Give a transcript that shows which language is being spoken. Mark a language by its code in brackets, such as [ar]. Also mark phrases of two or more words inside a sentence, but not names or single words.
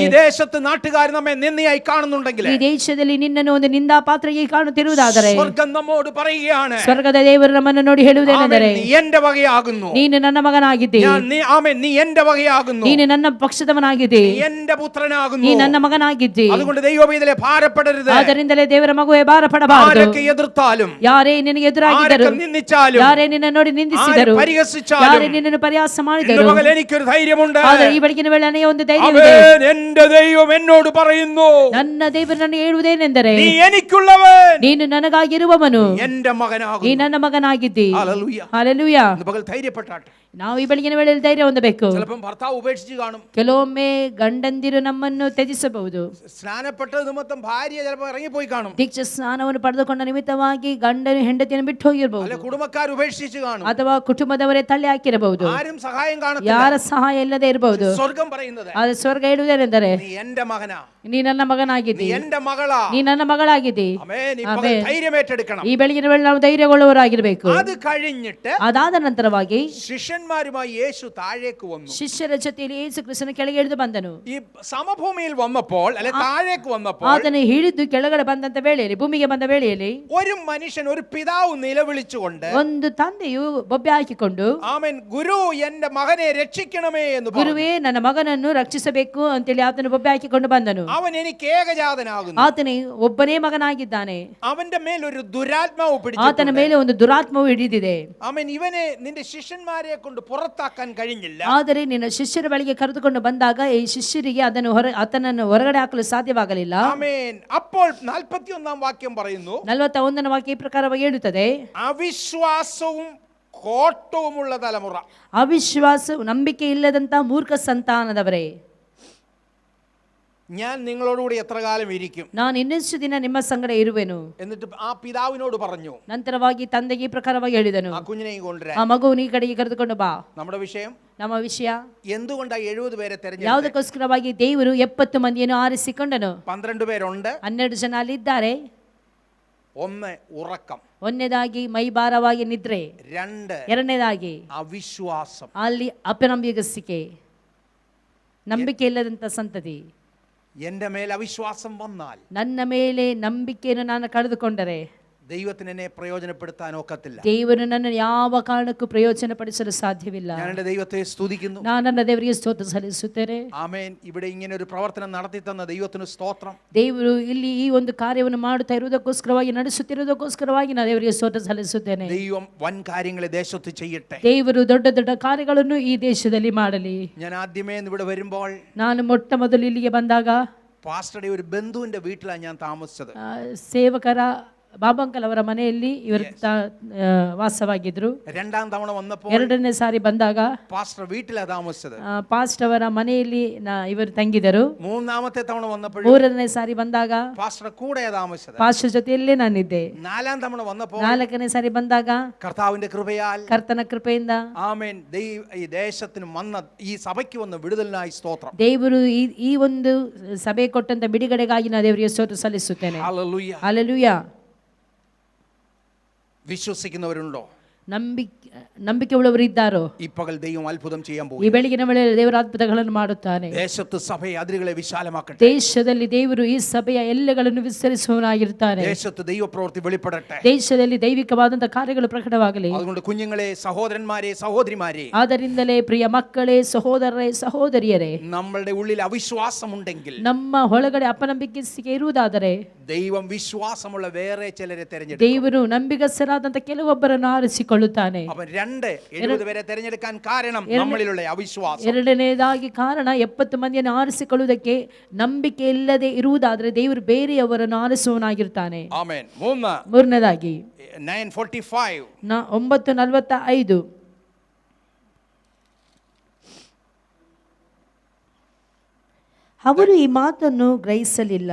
[ml] ഈ ദേശത്ത് നാട്ടുകാർ നമ്മെ നിന്ദയായി കാണുന്നുണ്ടെങ്കിൽ, [kn] ಈ ದೇಶದಲ್ಲಿ ನಿನ್ನನ್ನು ಒಂದು ನಿಂದಾಪಾತ್ರೆಯಾಗಿ ಕಾಣುತ್ತಿರುವುದಾದರೆ, [ml] സ്വർഗം നമ്മോട് പറയുകയാണ്, [kn] ಸ್ವರ್ಗದ ದೇವರು ನಮ್ಮನ್ನು ನೋಡಿ ಹೇಳುವುದೇನೆಂದರೆ, [ml] നീ എന്റെ വകയാകുന്നു, [kn] ನೀನು ನನ್ನ ಮಗನಾಗಿದ್ದಿ, [ml] നീ എന്റെ വകയാകുന്നു, [kn] ನೀನು ನನ್ನ ಪಕ್ಷದವನಾಗಿದ್ದಿ, [ml] നീ എന്റെ പുത്രനാകുന്നു. [kn] ನೀ ನನ್ನ ಮಗನಾಗಿದ್ದಿ. [ml] അതുകൊണ്ട് ദൈവപൈതലെ ഭാരപ്പെടരുത്. [kn] ಆದ್ದರಿಂದಲೇ ದೇವರ ಮಗುವೆ ಭಾರಪಡಬಾರದು. [ml] ആരൊക്കെ എതിർത്താലും, [kn] ಯಾರೇ ನಿನಗೆ ಎದುರಾಗಿದ್ದರು, [ml] ആരൊക്കെ നിന്ദിച്ചാലും, [kn] ಯಾರೇ ನಿನ್ನ ನೋಡಿ ನಿಂದಿಸಿದರು, [ml] ആര് പരിഹസിച്ചാലും, [kn] ಯಾರೇ ನಿನ್ನನ್ನು ಪರಿಹಾಸ [ml] ഇന്ന് [kn] ಮಾಡಿದರು, [ml] പകൽ എനിക്കൊരു ധൈര്യമുണ്ട്. [kn] ಆದರೆ ಈ ಬೆಳಗಿನ ವೇಳೆ ನನಗೆ ಒಂದು ಧೈರ್ಯವಿದೆ. [ml] ആമേൻ, എന്റെ ദൈവം എന്നോട് പറയുന്നു, [kn] ನನ್ನ ದೇವರು ನನಗೆ ಹೇಳುವುದೇನೆಂದರೆ, [ml] നീ എനിക്കുള്ളവൻ, [kn] ನೀನು ನನಗಾಗಿರುವವನು, [ml] എന്റെ [kn] ನೀ [ml] മകനാകുന്നു. [kn] ನನ್ನ ಮಗನಾಗಿದ್ದಿ. [ml] ഹല്ലേലൂയ. [kn] ಹಲ್ಲೆಲೂಯಾ. [ml] ഇന്ന് പകൽ ധൈര്യപ്പെട്ടാട്ടെ. [kn] ನಾವು ಈ ಬೆಳಗಿನ ವೇಳೆಯಲ್ಲಿ ಧೈರ್ಯ ಹೊಂದಬೇಕು. [ml] ചിലപ്പം ഭർത്താവ് ഉപേക്ഷിച്ച് കാണും, [kn] ಕೆಲವೊಮ್ಮೆ ಗಂಡಂದಿರು ನಮ್ಮನ್ನು ತ್ಯಜಿಸಬಹುದು. [ml] സ്നാനപ്പെട്ടത് നിമിത്തം ഭാര്യ ചിലപ്പോൾ ഇറങ്ങിപ്പോയി കാണും, [kn] ದೀಕ್ಷಾ ಸ್ನಾನವನ್ನು ಪಡೆದುಕೊಂಡ ನಿಮಿತ್ತವಾಗಿ ಗಂಡನು ಹೆಂಡತಿಯನ್ನು ಬಿಟ್ಟು [ml] അല്ലെ [kn] ಹೋಗಿರಬಹುದು, [ml] കുടുംബക്കാർ ഉപേക്ഷിച്ച് കാണും, [kn] ಅಥವಾ ಕುಟುಂಬದವರೇ ತಳ್ಳಿ ಹಾಕಿರಬಹುದು, [ml] ആരും സഹായം കാണത്തില്ല. [kn] ಯಾರ ಸಹಾಯ ಇಲ್ಲದೆ ಇರಬಹುದು. [ml] സ്വർഗം പറയുന്നത്, [kn] ಆದರೆ ಸ್ವರ್ಗ ಹೇಳುವುದೇನೆಂದರೆ, [ml] നീ എന്റെ മകനാ, [kn] ನೀ ನನ್ನ [ml] നീ [kn] ಮಗನಾಗಿದ್ದಿ, [ml] എന്റെ മകളാ. [kn] ನೀ ನನ್ನ ಮಗಳಾಗಿದ್ದಿ. [ml] ആമേൻ. ഈ പകൽ ആമേൻ. ധൈര്യം ഏറ്റെടുക്കണം. [kn] ಈ ಬೆಳಗಿನ ವೇಳೆ ನಾವು ಧೈರ್ಯಗೊಳ್ಳುವವರಾಗಿರಬೇಕು. [ml] അത് കഴിഞ്ഞിട്ട് [kn] ಅದಾದ ನಂತರವಾಗಿ [ml] ശിഷ്യന്മാരുമായി യേശു താഴേക്ക് വന്നു. [kn] ಶಿಷ್ಯರ ಜೊತೆಯಲ್ಲಿ ಯೇಸು ಕ್ರಿಸ್ತನ ಕೆಳಗೆ ಇಳಿದು ಬಂದನು. [ml] ഈ സമഭൂമിയിൽ വന്നപ്പോൾ, അല്ലെ താഴേക്ക് വന്നപ്പോൾ, [kn] ಆತನು ಹಿಡಿದು ಕೆಳಗಡೆ ಬಂದಂತ ವೇಳೆಯಲ್ಲಿ, ಭೂಮಿಗೆ ಬಂದ ವೇಳೆಯಲ್ಲಿ, [ml] ഒരു മനുഷ്യൻ, ഒരു പിതാവ് നിലവിളിച്ചുകൊണ്ട്, [kn] ಒಂದು ತಂದೆಯು ಬೊಬ್ಬೆ ಹಾಕಿಕೊಂಡು, [ml] ആമേൻ, ഗുരു എന്റെ മകനെ രക്ഷിക്കണമേ എന്ന് പറഞ്ഞു. [kn] ಗುರುವೇ ನನ್ನ ಮಗನನ್ನು ರಕ್ಷಿಸಬೇಕು ಅಂತೇಳಿ ಆತನು ಬೊಬ್ಬೆ ಹಾಕಿಕೊಂಡು ಬಂದನು. [ml] അവൻ എനിക്ക് ഏകജാതനാകുന്നു. [kn] ಆತನೇ ಒಬ್ಬನೇ ಮಗನಾಗಿದ್ದಾನೆ. [ml] അവന്റെ മേൽ ഒരു ദുരാത്മാവ് [kn] ಆತನ [ml] പിടിച്ചിട്ടുണ്ട്. [kn] ಮೇಲೆ ಒಂದು ದುರಾತ್ಮವು ಹಿಡಿದಿದೆ. [ml] ആമേൻ. ഇവനെ നിന്റെ ശിഷ്യന്മാരെ കൊണ്ട് പുറത്താക്കാൻ കഴിഞ്ഞില്ല. [kn] ಆದರೆ ನಿನ್ನ ಶಿಷ್ಯರ ಬಳಿಗೆ ಕರೆದುಕೊಂಡು ಬಂದಾಗ ಈ ಶಿಷ್ಯರಿಗೆ ಆತನನ್ನು ಹೊರಗಡೆ ಹಾಕಲು ಸಾಧ್ಯವಾಗಲಿಲ್ಲ. [ml] ആമേൻ. അപ്പോൾ 41 വാക്യം പറയുന്നു, [kn] 41ನೇ ವಾಕ್ಯ ಈ ಪ್ರಕಾರವಾಗಿ ಹೇಳುತ್ತದೆ, [ml] അവിശ്വാസവും കോട്ടവുമുള്ള തലമുറ. [kn] ಅವಿಶ್ವಾಸ, ನಂಬಿಕೆ ಇಲ್ಲದಂತ ಮೂರ್ಖ ಸಂತಾನದವರೇ, [ml] ഞാൻ നിങ്ങളോടുകൂടി എത്ര കാലം ഇരിക്കും, [kn] ನಾನು ಇನ್ನೆಷ್ಟು ದಿನ ನಿಮ್ಮ ಸಂಗಡ ಇರುವೆನು. [ml] എന്നിട്ട് ആ പിതാവിനോട് പറഞ്ഞു, [kn] ನಂತರವಾಗಿ ತಂದೆಗೆ ಈ ಪ್ರಕಾರವಾಗಿ ಹೇಳಿದನು, [ml] ആ കുഞ്ഞിനെയും കൊണ്ടുവരാൻ. [kn] ಆ ಮಗುವನ್ನು ಈ ಕಡೆಗೆ ಕರೆದುಕೊಂಡು ಬಾ. [ml] നമ്മുടെ വിഷയം [kn] ನಮ್ಮ ವಿಷಯ [ml] എന്തുകൊണ്ടാ 70 പേരെ തെരഞ്ഞെടുത്തത്? [kn] ಯಾವುದಕ್ಕೋಸ್ಕರವಾಗಿ ದೇವರು 70 ಮಂದಿಯನ್ನು ಆರಿಸಿಕೊಂಡನು. [ml] 12 പേരുണ്ട്. [kn] 12 ಜನ ಅಲ್ಲಿದ್ದಾರೆ. [ml] 1 ഉറക്കം, [kn] ಒಂದನೇದಾಗಿ ಮೈಭಾರವಾಗಿ ನಿದ್ರೆ, [ml] 2 [kn] ಎರಡನೇದಾಗಿ [ml] അവിശ്വാസം, [kn] ಅಲ್ಲಿ ಅಪನಂಬಿಗಸ್ತಿಕೆ, ನಂಬಿಕೆ ಇಲ್ಲದಂತ ಸಂತತಿ. [ml] എന്റെ മേൽ അവിശ്വാസം വന്നാൽ, [kn] ನನ್ನ ಮೇಲೆ ನಂಬಿಕೆಯನ್ನು ನಾನು ಕಳೆದುಕೊಂಡರೆ, [ml] ദൈവത്തിന് എന്നെ പ്രയോജനപ്പെടുത്താൻ ഒക്കത്തില്ല. [kn] ದೇವರು ನನ್ನನ್ನು ಯಾವ ಕಾರಣಕ್ಕೂ ಪ್ರಯೋಜನಪಡಿಸಲು ಸಾಧ್ಯವಿಲ್ಲ. [ml] ഞാൻ എൻ്റെ ദൈവത്തെ സ്തുതിക്കുന്നു. [kn] ನಾನು ನನ್ನ ದೇವರಿಗೆ ಸ್ತೋತ್ರ ಸಲ್ಲಿಸುತ್ತೇನೆ. [ml] ആമേൻ. ഇവിടെ ഇങ്ങനെ ഒരു പ്രവർത്തനം നടത്തി തന്ന ദൈവത്തിന് സ്തോത്രം. [kn] ದೇವರು ಇಲ್ಲಿ ಈ ಒಂದು ಕಾರ್ಯವನ್ನು ಮಾಡುತ್ತಾ ಇರುವುದಕ್ಕೋಸ್ಕರವಾಗಿ, ನಡೆಸುತ್ತಿರುವುದಕ್ಕೋಸ್ಕರವಾಗಿ ನಾನು ದೇವರಿಗೆ ಸ್ತೋತ್ರ ಸಲ್ಲಿಸುತ್ತೇನೆ. [ml] ദൈവം വൻ കാര്യങ്ങളെ ദേശത്ത് ചെയ്യട്ടെ. [kn] ದೇವರು ದೊಡ್ಡ ದೊಡ್ಡ ಕಾರ್ಯಗಳನ್ನು ಈ ದೇಶದಲ್ಲಿ ಮಾಡಲಿ. [ml] ഞാൻ ആദ്യമേ ഇവിടെ വരുമ്പോൾ, [kn] ನಾನು ಮೊಟ್ಟ ಮೊದಲು ಇಲ್ಲಿಗೆ ಬಂದಾಗ [ml] പാസ്റ്ററുടെ ഒരു ബന്ധുവിന്റെ വീട്ടിലാണ് ഞാൻ താമസിച്ചത്. [kn] ಸೇವಕರ ಬಾಬಂಕಲ್ ಅವರ ಮನೆಯಲ್ಲಿ ಇವರು ವಾಸವಾಗಿದ್ರು. [ml] രണ്ടാം തവണ വന്നപ്പോൾ, [kn] ಎರಡನೇ ಸಾರಿ ಬಂದಾಗ [ml] പാസ്റ്റർ വീട്ടിലാണ് താമസിച്ചത്. [kn] ಪಾಸ್ಟ್ ಅವರ ಮನೆಯಲ್ಲಿ ಇವರು ತಂಗಿದರು. [ml] മൂന്നാമത്തെ തവണ വന്നപ്പോൾ, [kn] ಮೂರನೇ ಸಾರಿ ಬಂದಾಗ [ml] പാസ്റ്റർ കൂടെയാണ് താമസിച്ചത്. [kn] ಪಾಸ್ಟರ್ ಜೊತೆಯಲ್ಲೇ ನಾನಿದ್ದೆ. [ml] നാലാം തവണ വന്നപ്പോൾ, [kn] ನಾಲ್ಕನೇ ಸಾರಿ ಬಂದಾಗ [ml] കർത്താവിന്റെ കൃപയാൽ, [kn] ಕರ್ತನ ಕೃಪೆಯಿಂದ, [ml] ആമേൻ, ഈ ദേശത്തിന് വന്ന, ഈ സഭയ്ക്ക് വന്ന വിടുതലിനായി സ്തോത്രം. [kn] ದೇವರು ಈ ಒಂದು ಸಭೆ ಕೊಟ್ಟಂತ ಬಿಡುಗಡೆಗಾಗಿ ನಾನು ದೇವರಿಗೆ ಸ್ತೋತ್ರ ಸಲ್ಲಿಸುತ್ತೇನೆ. [ml] ഹല്ലേലൂയ. [kn] ಹಲ್ಲೆಲೂಯಾ. [ml] വിശ്വസിക്കുന്നവരുണ്ടോ? [kn] ನಂಬಿಕೆ ಉಳ್ಳವರು ಇದ್ದಾರೋ [ml] ഈ പകൽ ദൈവം അത്ഭുതം ചെയ്യാൻ [kn] ಈ [ml] പോകും. [kn] ಬೆಳಗಿನ ವೇಳೆಯಲ್ಲಿ ದೇವರ ಅದ್ಭುತಗಳನ್ನು ಮಾಡುತ್ತಾನೆ. [ml] ദേശത്ത് സഭയെ അതിരുകളെ വിശാലമാക്കട്ടെ. [kn] ದೇಶದಲ್ಲಿ ದೇವರು ಈ ಸಭೆಯ ಎಲ್ಲೆಗಳನ್ನು ವಿಸ್ತರಿಸುವನಾಗಿರ್ತಾನೆ. [ml] ദേശത്ത് ദൈവപ്രവൃത്തി വെളിപ്പെടട്ടെ. [kn] ದೇಶದಲ್ಲಿ ದೈವಿಕವಾದಂತಹ ಕಾರ್ಯಗಳು ಪ್ರಕಟವಾಗಲಿ. [ml] അതുകൊണ്ട് കുഞ്ഞുങ്ങളെ, സഹോദരന്മാരെ, സഹോദരിമാരെ, [kn] ಆದ್ದರಿಂದಲೇ ಪ್ರಿಯ ಮಕ್ಕಳೇ, ಸಹೋದರರೇ, ಸಹೋದರಿಯರೇ, [ml] നമ്മളുടെ ഉള്ളിൽ അവിശ്വാസമുണ്ടെങ്കിൽ, [kn] ನಮ್ಮ ಒಳಗಡೆ ಅಪನಂಬಿಕೆ ಇರುವುದಾದರೆ [ml] ദൈവം വിശ്വാസമുള്ള വേറെ ചിലരെ തെരഞ്ഞെടുക്കും. [kn] ದೇವರು ನಂಬಿಗಸ್ತರಾದಂತ ಕೆಲವೊಬ್ಬರನ್ನು ಆರಿಸಿಕೊಳ್ಳುತ್ತಾನೆ. [ml] അപ്പൊ 70 പേരെ തെരഞ്ഞെടുക്കാൻ കാരണം നമ്മളിലുള്ള അവിശ്വാസം. [kn] ಎರಡನೇದಾಗಿ ಕಾರಣ 70 ಮಂದಿಯನ್ನು ಆರಿಸಿಕೊಳ್ಳುವುದಕ್ಕೆ ನಂಬಿಕೆ ಇಲ್ಲದೆ ಇರುವುದಾದರೆ ದೇವರು ಬೇರೆಯವರನ್ನು ಆರಿಸುವನಾಗಿರ್ತಾನೆ. ಆಮೆನ್. ಮೂರನೇದಾಗಿ 9:45 9:45 ಅವರು ಈ ಮಾತನ್ನು ಗ್ರಹಿಸಲಿಲ್ಲ.